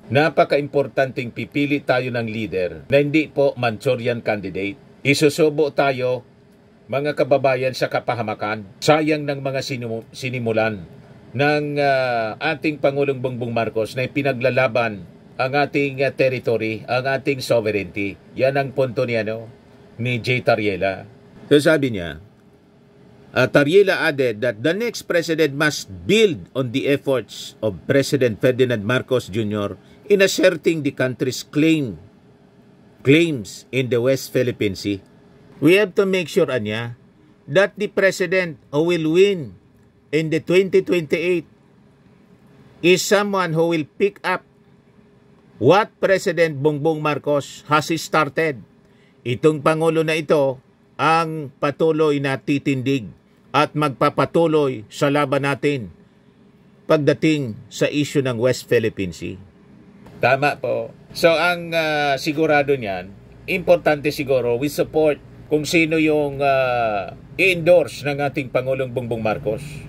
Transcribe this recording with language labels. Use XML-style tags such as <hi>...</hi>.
<tl>Napaka-importanting pipili tayo ng leader na hindi po Manchurian candidate. Isusubo tayo, mga kababayan, sa kapahamakan. Sayang ng mga sinimulan ng ating Pangulong Bongbong Marcos na pinaglalaban ang ating territory, ang ating sovereignty. Yan ang punto niya, ni J. Tariela. So sabi niya,</tl> <en>Tariela added that the next president must build on the efforts of President Ferdinand Marcos Jr. in asserting the country's claims in the West Philippine Sea. We have to make sure, Anya, that the president who will win in the 2028 is someone who will pick up what President Bongbong Marcos has started.</en> <tl>Itong Pangulo na ito ang patuloy na titindig at magpapatuloy sa laban natin pagdating sa issue ng West Philippine Sea. Tama po. So ang sigurado niyan, importante siguro,</tl> <en>we support</en> <tl>kung sino yung i-endorse ng ating Pangulong Bongbong Marcos.</tl>